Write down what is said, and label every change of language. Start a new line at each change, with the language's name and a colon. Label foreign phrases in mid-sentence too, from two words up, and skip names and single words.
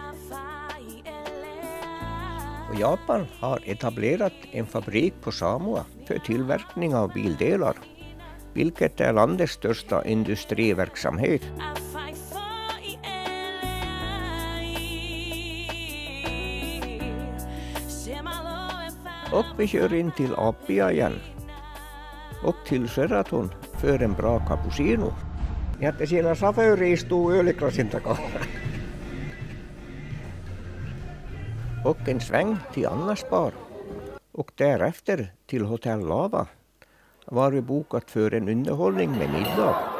Swedish: Och Japan har etablerat en fabrik på Samoa för tillverkning av bildelar, vilket är landets största industriverksamhet. Och vi kör in till Apia igen och till Sheraton för en bra cappuccino.
Finnish: Ja, että siellä chaufföri istuu öljyklasin takaa.
Swedish: Och en sväng till Annas bar. Och därefter till Hotell Lava var vi bokat för en underhållning med middag.